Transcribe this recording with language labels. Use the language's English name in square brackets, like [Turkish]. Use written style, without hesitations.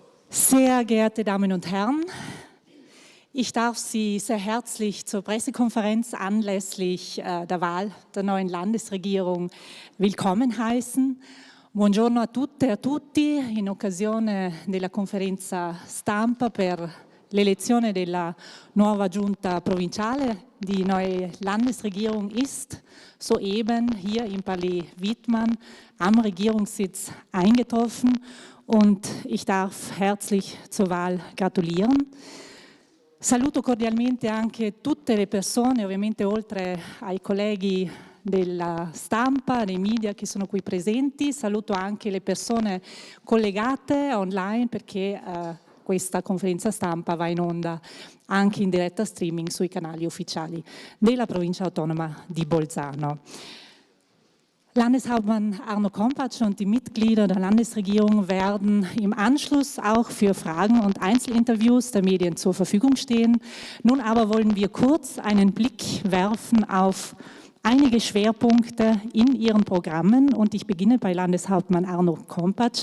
[German] Sehr geehrte Damen und Herren, ich darf Sie sehr herzlich zur Pressekonferenz anlässlich der Wahl der neuen Landesregierung willkommen heißen. [Italian] Buongiorno a tutte e a tutti in occasione della conferenza stampa per l'elezione della nuova Giunta provinciale. [German] Die neue Landesregierung ist soeben hier im Palais Wittmann am Regierungssitz eingetroffen und ich darf herzlich zur Wahl gratulieren. [Italian] Saluto cordialmente anche tutte le persone, ovviamente oltre ai colleghi della stampa, dei media che sono qui presenti, saluto anche le persone collegate online perché questa conferenza stampa va in onda anche in diretta streaming sui canali ufficiali della provincia autonoma di Bolzano. [German] Landeshauptmann Arno Kompatsch und die Mitglieder der Landesregierung werden im Anschluss auch für Fragen und Einzelinterviews der Medien zur Verfügung stehen. Nun aber wollen wir kurz einen Blick werfen auf einige Schwerpunkte in Ihren Programmen und ich beginne bei Landeshauptmann Arno Kompatsch.